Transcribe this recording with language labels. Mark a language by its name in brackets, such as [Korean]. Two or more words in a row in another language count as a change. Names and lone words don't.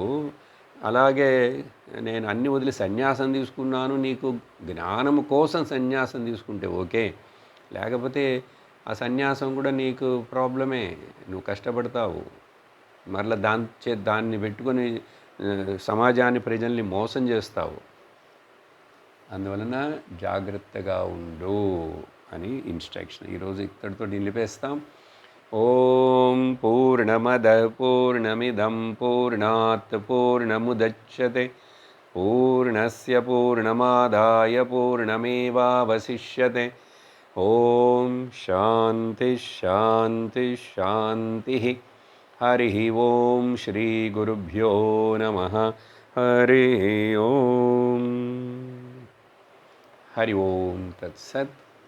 [Telugu] అలాగే నేను అన్ని వదిలి సన్యాసం తీసుకున్నాను, నీకు జ్ఞానము కోసం సన్యాసం తీసుకుంటే ఓకే, లేకపోతే ఆ సన్యాసం కూడా నీకు ప్రాబ్లమే, నువ్వు కష్టపడతావు, మరలా దాన్ని పెట్టుకొని సమాజాన్ని ప్రజల్ని మోసం చేస్తావు. అందువలన జాగ్రత్తగా ఉండు అని ఇన్స్ట్రక్షన్. ఈరోజు ఇక్కడితో నిలిపేస్తాం. [Sanskrit] ఓం పూర్ణమద పూర్ణమిదం పూర్ణాత్ పూర్ణముదచ్యతే పూర్ణస్య పూర్ణమాదాయ పూర్ణమేవావశిష్యతే. ఓం శాంతి శాంతి శాంతి. హరి ఓం శ్రీ గురుభ్యో నమః. హరి ఓం. హరి ఓం తత్సత్.